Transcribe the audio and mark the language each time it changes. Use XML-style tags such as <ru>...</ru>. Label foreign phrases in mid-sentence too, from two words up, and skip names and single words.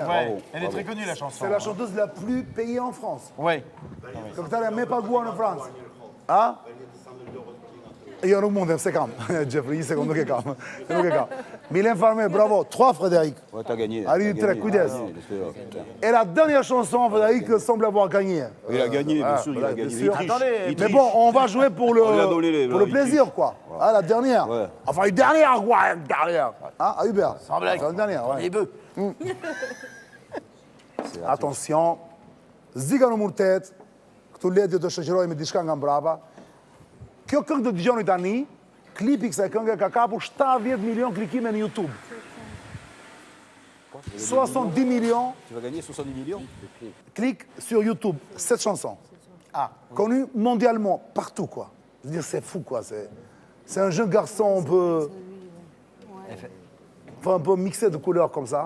<fr>Ouais, elle est très connue la chanson. C'est la chanteuse la plus payée en France. Oui. Comme ça, elle n'a même pas goût en France.</fr> <sq>Ah? Jo nuk mundem, se kam. Jeffrey, një sekund, nuk e kam. Nuk e kam.</sq> <fr>Mylène Farmer, bravo. 3, Frédéric. Ouais, t'as gagné. Arrive 3, Koudes. Et la dernière chanson, Frédéric semble avoir gagné. Il a gagné, bien sûr, il a gagné. Il triche. Mais bon, on va jouer pour le plaisir, quoi. Ah, la dernière. Enfin, une dernière, quoi. Une dernière. Ah, Hubert. Sans blague. Une dernière, ouais. Les bœufs.</fr> <sq>Attention. Zika numër 8. Këtu leti të shoqëroj me diçka nga mbrapa. Kjo këngë të dëgjoni tani, klipi kësaj këngë ka kapur 70 milion klikime në YouTube.</sq> <fr>70 millions. Tu vas gagner 70 millions. Clique sur YouTube, cette chanson. Ah. Connue mondialement, partout, quoi. Je veux dire, c'est fou, quoi. C'est un jeune garçon un peu... Enfin, un peu mixé de couleurs comme ça.</fr>